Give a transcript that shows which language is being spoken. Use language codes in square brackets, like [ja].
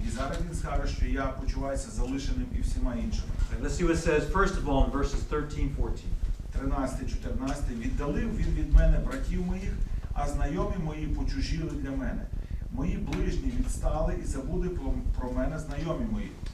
[uk] І зараз він скаже, що я почуваюся залишеним і всіма іншими. [en] Okay, let's see what it says first of all in verses 13-14. 13-14. [uk] Віддалив він від мене братів моїх, а знайомі мої почужіли для мене. Мої ближні відстали і забули про мене знайомі мої.